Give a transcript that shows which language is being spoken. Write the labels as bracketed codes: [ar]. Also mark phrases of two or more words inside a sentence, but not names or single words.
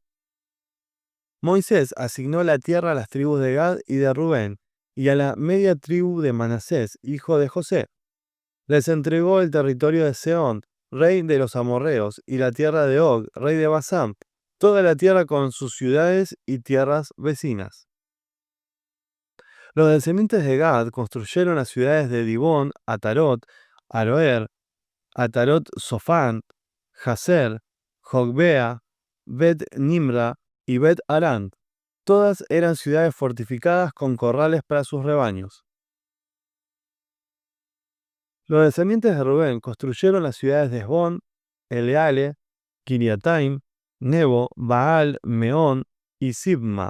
[es] Moisés asignó la tierra a las tribus de Gad y de Rubén, y a la media tribu de Manasés, hijo de José. Les entregó el territorio de Sehón, rey de los amorreos, y la tierra de Og, rey de Basán, toda la tierra con sus ciudades y tierras vecinas. Los descendientes de Gad construyeron las ciudades de Dibón, Atarot, Aroer, Atarot Sofán, Jazer, Jogbea, Bet Nimra y Bet Arán. Todas eran ciudades fortificadas con corrales para sus rebaños. Los descendientes de Rubén construyeron las ciudades de Esbón, Eleale, Kiriataim, Nebo, Baal, Meón y Sibma.